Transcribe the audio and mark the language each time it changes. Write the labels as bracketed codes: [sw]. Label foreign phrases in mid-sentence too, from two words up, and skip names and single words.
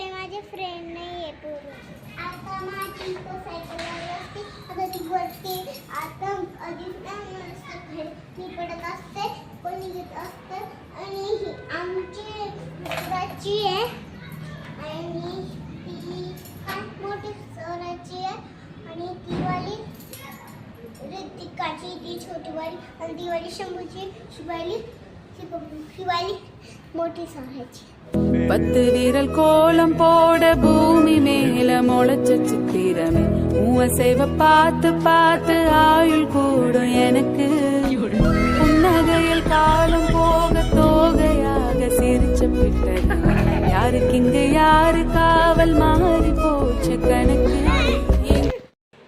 [mr] माझे फ्रेंड नाही आहे पूर्ण आता माझी सायकल असते आता ती वरती आता अधिक मी पडत असते कोणी घेत असतं आणि ही आमची मित्राची आहे आणि ती काय मोठी सराची आहे आणि ती वाली ऋतिकाची ती छोटी वाली आणि ती वाली शंभूची शिवाली मोठी सराची [ta] 10 விரல் கோலம் போட பூமி மேல முளைச்ச சித்திரமே உவசைவ பார்த்து பார்த்து ஆயுள் கூடும் எனக்கு புன்னகையில் காலம் போக தோகையாக சிரிச்ச பிட்டது யாருக்கு இங்க யாரு காவல் மாறி போச்சு கணக்கு